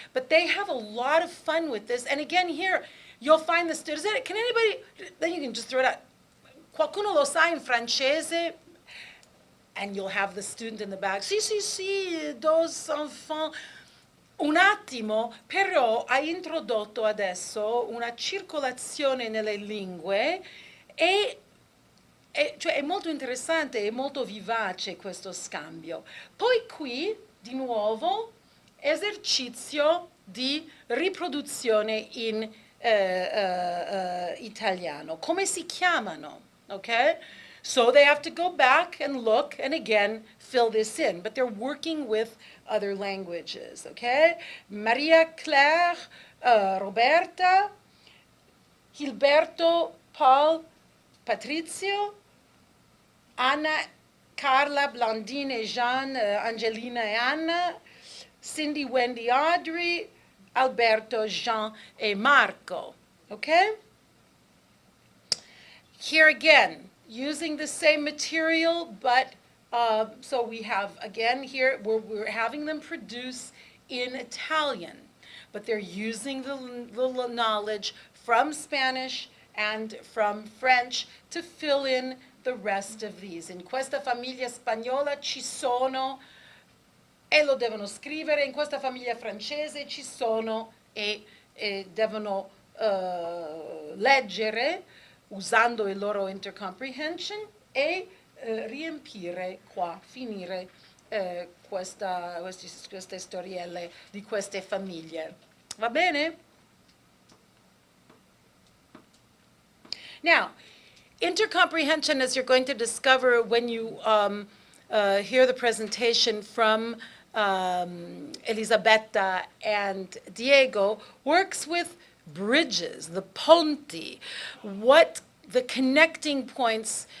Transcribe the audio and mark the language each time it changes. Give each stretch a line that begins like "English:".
English: But they have a lot of fun with this. And again, here, you'll find the students. Can anybody, then you can just throw it out.
Italian: Qualcuno lo sa in francese?
English: And you'll have the student in the back.
Italian: Sì,
French: 2 enfants.
Italian: Un attimo, però hai introdotto adesso una circolazione nelle lingue cioè è molto interessante, è molto vivace questo scambio. Poi qui, di nuovo, esercizio di riproduzione in italiano. Come si chiamano? Okay?
English: So they have to go back and look and again fill this in, but they're working with other languages, okay?
French: Maria Claire, Roberta, Gilberto, Paul, Patrizio, Anna, Carla, Blandine et Jean, Angelina et Anna, Cindy, Wendy, Audrey, Alberto, Jean et Marco, okay?
English: Here again, using the same material, but so we have, again, here, we're having them produce in Italian, but they're using the knowledge from Spanish and from French to fill in the rest of these.
Italian: In questa famiglia spagnola ci sono, e lo devono scrivere, in questa famiglia francese ci sono, e devono leggere, usando il loro intercomprehension, e riempire qua, finire queste storielle di queste famiglie. Va bene?
English: Now, intercomprehension, as you're going to discover when you hear the presentation from Elisabetta and Diego, works with bridges, the ponti, what the connecting points.